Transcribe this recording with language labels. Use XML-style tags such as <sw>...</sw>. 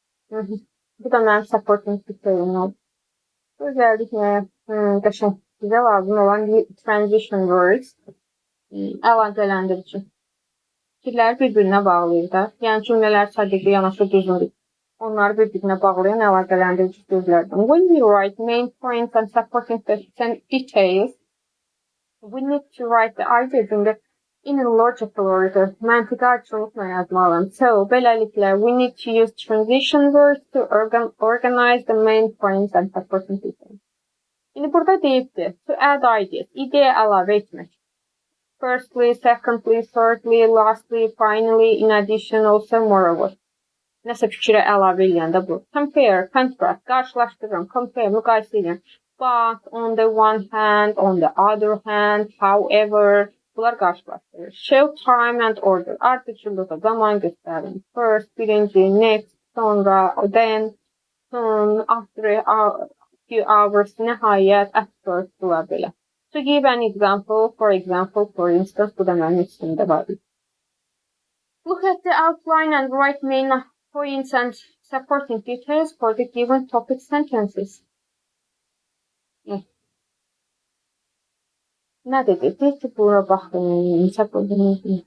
<az>Bu da mənim supporting detail'im oldu. Özellikle qəşəng bizə lazım olan transition words əlaqələndirici. Fikirləri bir-birinə bağlayır da. Yəni cümlələr sadiqli yanaşı düzmür. Onları bir-birinə bağlayan əlaqələndirici sözlərdir.</az> <en>When we write main points and supporting details, we need to write the ideas in a logical order.</en> <az>Məntiqi açılıqla yazmalıyam.</az> <en>So,</en> <az>beləliklə,</az> <en>we need to use transition words to organize the main points and supporting details.</en> <az>İndi burada deyibdir,</az> <en>to add ideas,</en> <az>ideya əlavə etmək.</az> <en>Firstly, secondly, thirdly, lastly, finally, in addition, also, moreover.</en> <az>Nəsə fikrə əlavə eləyəndə bu.</az> <en>Compare, contrast,</en> <az>qarşılaşdırıram, compare, müqayisə edirəm.</az> <en>But, on the one hand, on the other hand, however,</en> <az>bunlar qarşılaşdırır.</az> <en>Show time and order,</en> <az>ardıcıllıqda zaman göstərin.</az> <en>First, birinci, next, sonra, then, soon, after a few hours,</en> <az>nəhayət,</az> <en>at first,</en> <az>bunlar belə.</az> <en>To give an example, for instance,</en> <az>bu da mənim içimdə var.</az> <en>Look at the outline and write main points and supporting details for the given topic sentences.</en> <az>Nə dedi? Deyir ki, bura baxın, necə qoydunuz?</az>